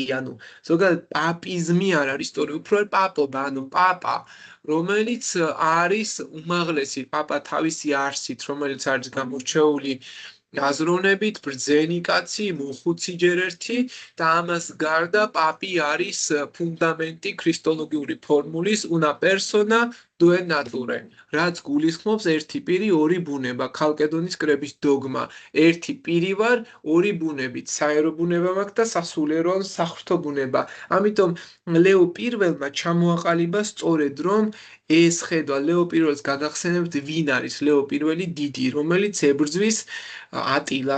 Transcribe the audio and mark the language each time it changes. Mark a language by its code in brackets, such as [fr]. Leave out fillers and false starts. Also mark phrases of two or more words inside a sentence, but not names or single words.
[ka] ანუ ზოგადად პაპიზმი არ არის სწორი, უფრო პაპობა, ანუ პაპა, რომელიც არის უმაღლესი პაპა თავისი არსით, რომელიც არის გამორჩეული აზროვნებით, ბრძენი კაცი, მოხუცი ჯერ ერთი და ამას გარდა პაპი არის ფუნდამენტი ქრისტოლოგიური ფორმულის [it] una persona due nature, [ka] რაც გულისხმობს ერთი პირი, ორი ბუნება, ქალკედონის კრების დოგმა, ერთი პირი ვარ, ორი ბუნებით, საერო ბუნება მაქვს და სასულიერო ან საღვთო ბუნება. ამიტომ ლეო პირველმა ჩამოაყალიბა სწორედ რომ ეს ხედვა ლეო პირველს გადახსენებთ ვინ არის ლეო პირველი დიდი, რომელიც ებრძვის ატილას